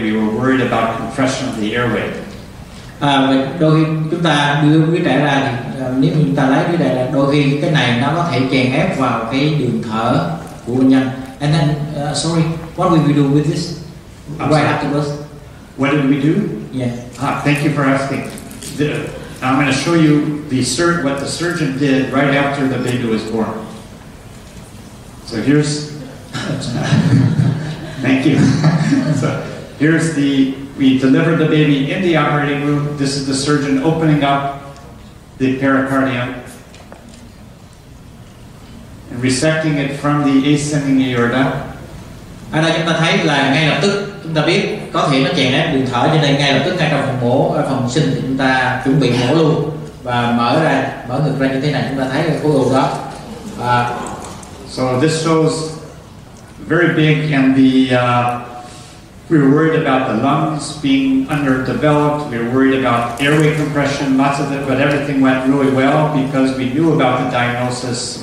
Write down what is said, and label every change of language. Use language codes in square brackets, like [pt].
[en] We were worried about compression of the airway. [vi] Đôi khi chúng ta đưa đứa trẻ ra thì nếu chúng ta lấy đứa trẻ ra, đôi khi cái này nó có thể chèn ép vào cái đường thở của bệnh nhân. [en] And then, sorry, what will we do with this right afterwards? What did we do? Yeah. Thank you for asking. I'm going to show you what the surgeon did right after the baby was born. So here's, thank you. So here's we delivered the baby in the operating room. This is the surgeon opening up the pericardium and resecting it from the ascending aorta. [vi] Ở đây chúng ta thấy là ngay lập tức chúng ta biết có thể nó chèn ép đường thở, cho nên ngay lập tức ngay trong phòng mổ, phòng sinh thì chúng ta chuẩn bị mổ luôn và mở ngực ra như thế này, chúng ta thấy cái khối u đó. [en] So this shows very big, and we were worried about the lungs being underdeveloped. We were worried about airway compression, lots of it, but everything went really well because we knew about the diagnosis.